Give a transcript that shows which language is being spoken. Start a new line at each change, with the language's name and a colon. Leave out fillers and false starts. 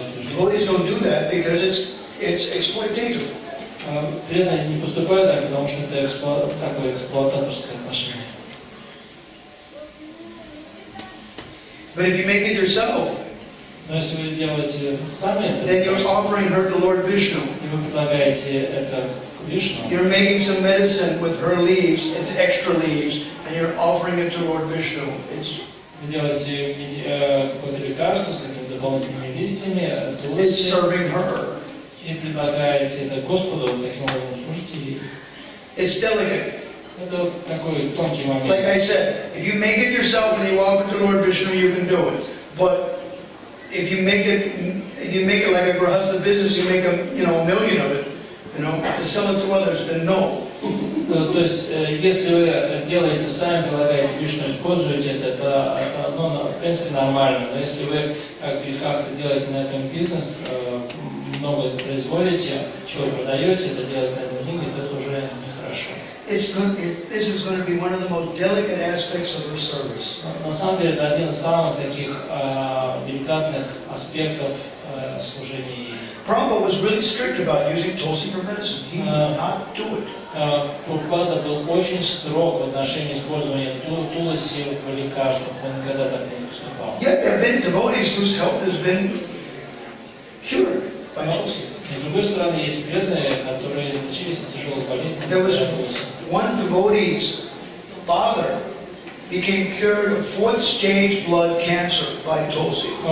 English: Devotees don't do that because it's exploitative.
Russian: Преданные не поступают так, потому что это такое эксплуататорское отношение.
English: But if you make it yourself,
Russian: Но если вы делаете сами
English: then
Russian: это,
English: you're offering her to Lord Vishnu.
Russian: и вы предлагаете это к Вишну,
English: You're making some medicine with her leaves, it's extra leaves, and you're offering it to Lord Vishnu.
Russian: вы делаете какое-то лекарство с такими дополнительными листьями,
English: It's serving her.
Russian: и предлагаете это Господу, таким образом служите ей.
English: It's delicate.
Russian: Это такой тонкий момент.
English: Like I said, if you make it yourself and you offer it to Lord Vishnu, you can do it. But if you make it like a grahasta business, you make a million of it, to sell it to others, then no.
Russian: То есть, если вы делаете сами, предлагаете Вишну, используете это в принципе нормально. Но если вы, как грехаста, делаете на этом бизнес, много производите, чего продаете, это делаете на этом деньги, это уже нехорошо.
English: This is going to be one of the most delicate aspects of her service.
Russian: На самом деле, это один из самых таких деликатных аспектов служения.
English: Prabhupada was really strict about using tulsi for medicine. He would not do it.
Russian: Прабхупада был очень строг в отношении использования туласи в лекарствах, он никогда так не поступал.
English: Yet there have been devotees whose health has been cured by tulsi.
Russian: С другой стороны, есть преданные, которые излечились от тяжелых болезней.
English: There was one devotee's father became cured of 4th stage blood cancer by tulsi.